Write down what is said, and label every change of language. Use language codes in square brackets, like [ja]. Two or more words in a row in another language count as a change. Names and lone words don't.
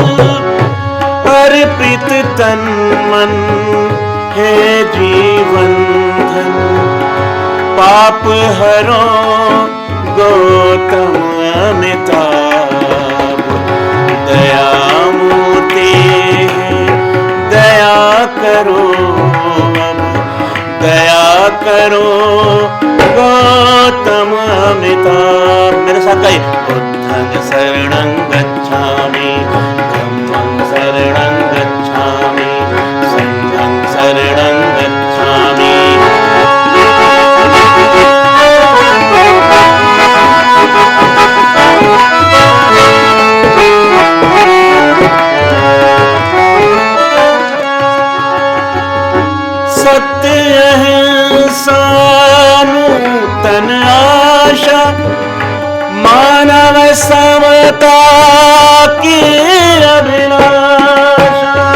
[hi] अर्पित तन मन है जीवन धन, पाप हरो गौतम अमिताभ। दया मूर्ति है दया करो अब, दया करो गौतम अमिताभ। मेरे साथ गाइए। [pi] बुद्धं शरणं गच्छामि धम्मं शरणं गच्छामि संघं शरणं गच्छामि। [hi] सत्य अहिंसा नूतन आशा, मानव समता की अभिलाषा।